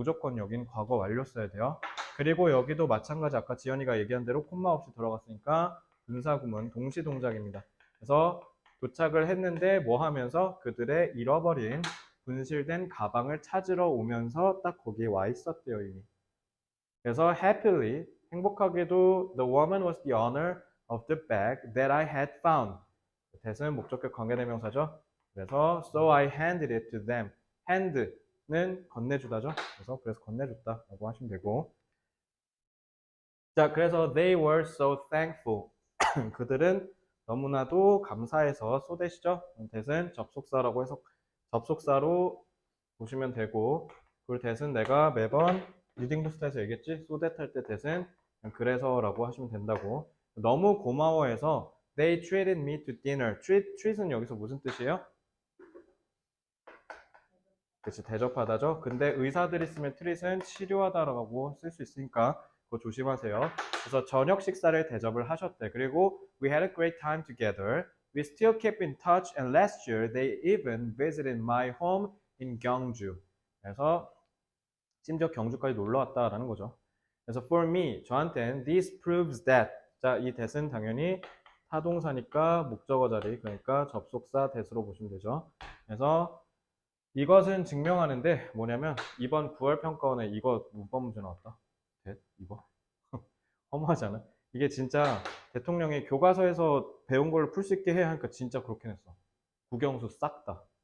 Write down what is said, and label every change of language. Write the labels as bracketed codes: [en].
[ko] 무조건 여긴 과거 완료 써야 돼요. 그리고 여기도 마찬가지 아까 지연이가 얘기한 대로 콤마 없이 들어갔으니까 분사구문 동시 동작입니다. 그래서 도착을 했는데 뭐 하면서 그들의 잃어버린 분실된 가방을 찾으러 오면서 딱 거기에 와 있었대요 이미. [en] 그래서 happily 행복하게도 the woman was the owner of the bag that I had found. [ko] that은 목적격 관계대명사죠. [en] 그래서 so I handed it to them. [ko] hand는 건네주다죠. 그래서 건네줬다라고 하시면 되고. [en] 자, 그래서 they were so thankful. [ko] 그들은 너무나도 감사해서 so that이죠. that은 접속사라고 해서 접속사로 보시면 되고 그리고 that은 내가 매번 리딩 부스트에서 얘기했지. so that 할 때 that은 그래서라고 하시면 된다고. 너무 고마워해서 [en] they treated me to dinner. [ko] treat은 여기서 무슨 뜻이에요? 그치, 대접하다죠. 근데 의사들이 쓰면 treat은 치료하다라고 쓸 수 있으니까 그거 조심하세요. 그래서 저녁 식사를 대접을 하셨대. [en] 그리고 we had a great time together. We still keep in touch and last year they even visited my home in Gyeongju. [ko] 그래서 심지어 경주까지 놀러 왔다라는 거죠. [en] 그래서 for me, 저한테는 this proves that. [ko] 자, 이 that은 당연히 타동사니까 목적어 자리, 그러니까 접속사 that으로 보시면 되죠. 그래서 이것은 증명하는데 뭐냐면 이번 9월 평가원에 이거 문법 문제 나왔다. 이거 허무하잖아. 이게 진짜 대통령이 교과서에서 배운 걸로 풀 수 있게 해야 하니까 진짜 그렇게 했어. 국영수 싹 다.